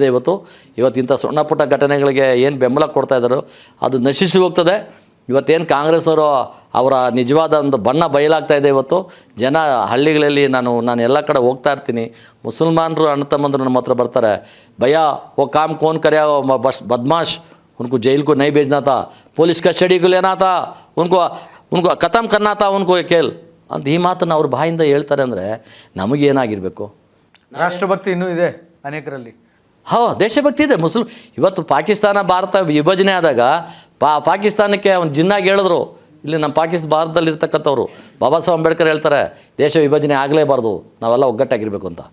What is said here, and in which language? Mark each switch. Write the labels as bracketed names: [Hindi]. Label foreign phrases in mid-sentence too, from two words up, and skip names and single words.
[Kannada] ಇವತ್ತಿಂಥ ಸಣ್ಣ ಪುಟ್ಟ ಘಟನೆಗಳಿಗೆ ಏನು ಬೆಂಬಲ ಕೊಡ್ತಾ ಇದ್ದಾರೋ ಅದು ನಶಿಸಿ ಹೋಗ್ತದೆ. ಇವತ್ತೇನು ಕಾಂಗ್ರೆಸ್ ಅವರು ಅವರ ನಿಜವಾದ ಒಂದು ಬಣ್ಣ ಬಯಲಾಗ್ತಾ ಇದೆ. ಜನ ಹಳ್ಳಿಗಳಲ್ಲಿ ನಾನು ಎಲ್ಲ ಕಡೆ ಹೋಗ್ತಾ ಇರ್ತೀನಿ, ಮುಸಲ್ಮಾನರು ಅಣ್ಣ ತಮ್ಮಂದರು ನಮ್ಮ ಹತ್ರ ಬರ್ತಾರೆ. [Hindi] ಭಯ್ಯ वो काम कौन करे, बदमाश उनको जेल को नहीं भेजना था, [English] police custody [Hindi] को लेना था, उनको ख़त्म करना था, उनको खेल [Kannada] ಅಂತ ಈ ಮಾತನ್ನು ಅವ್ರ ಬಾಯಿಂದ ಹೇಳ್ತಾರೆ. ಅಂದರೆ ನಮಗೇನಾಗಿರಬೇಕು? ರಾಷ್ಟ್ರಭಕ್ತಿ ಇನ್ನೂ ಇದೆ ಅನೇಕರಲ್ಲಿ. ದೇಶಭಕ್ತಿ ಇದೆ. ಇವತ್ತು ಪಾಕಿಸ್ತಾನ ಭಾರತ ವಿಭಜನೆ ಆದಾಗ ಪಾಕಿಸ್ತಾನಕ್ಕೆ ಅವ್ನು ಜಿನ್ನಾಗಿ ಹೇಳಿದ್ರು. ಇಲ್ಲಿ ನಮ್ಮ ಭಾರತದಲ್ಲಿ ಇರ್ತಕ್ಕಂಥವ್ರು ಬಾಬಾ ಸಾಹೇಬ್ ಅಂಬೇಡ್ಕರ್ ಹೇಳ್ತಾರೆ, ದೇಶ ವಿಭಜನೆ ಆಗಲೇಬಾರ್ದು, ನಾವೆಲ್ಲ ಒಗ್ಗಟ್ಟಾಗಿರಬೇಕು ಅಂತ.